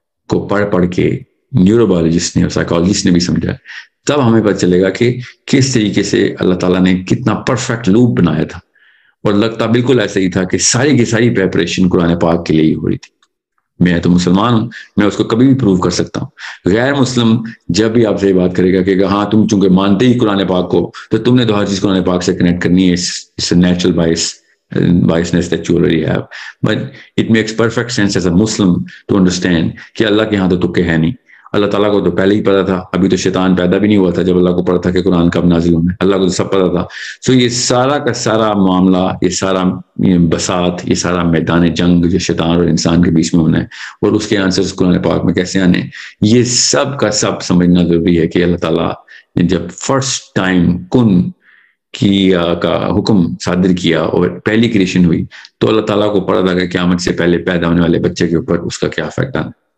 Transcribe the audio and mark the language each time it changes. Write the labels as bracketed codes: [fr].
[ur] کو پڑھ کے نیورو بایولوجسٹ نے اور سائیکالوجسٹ نے بھی سمجھا, تب ہمیں پتہ چلے گا کہ کس طریقے سے اللہ تعالیٰ نے کتنا پرفیکٹ لوپ بنایا تھا, اور لگتا بالکل ایسا ہی تھا کہ ساری کی ساری پریپریشن قرآن پاک کے لیے ہی ہو رہی تھی. میں تو مسلمان ہوں, میں اس کو کبھی بھی پروو کر سکتا ہوں. غیر مسلم جب بھی آپ سے یہ بات کرے گا کہ ہاں تم چونکہ مانتے ہی قرآن پاک کو, تو تم نے تو ہر چیز قرآن پاک سے کنیکٹ کرنی ہے. [en] It's a natural biasness that you already have. But it makes perfect sense as a Muslim to understand [ur] کہ اللہ کے ہاں تو تکے ہے نہیں. اللہ تعالیٰ کو تو پہلے ہی پتا تھا, ابھی تو شیطان پیدا بھی نہیں ہوا تھا جب اللہ کو پتا تھا کہ قرآن کب نازل ہونا ہے, اللہ کو تو سب پتا تھا. سو یہ سارا کا سارا معاملہ, یہ سارا بساط, یہ سارا میدان جنگ جو شیطان اور انسان کے بیچ میں ہونا ہے, اور اس کے آنسرز قرآن پاک میں کیسے آنے ہیں, یہ سب کا سب سمجھنا ضروری ہے. کہ اللہ تعالیٰ نے جب فرسٹ ٹائم کن کا حکم صادر کیا اور پہلی کریشن ہوئی, تو اللہ تعالیٰ کو پتا تھا کہ قیامت سے پہلے پیدا ہونے والے بچے کے اوپر اس کا کیا افیکٹ آنا.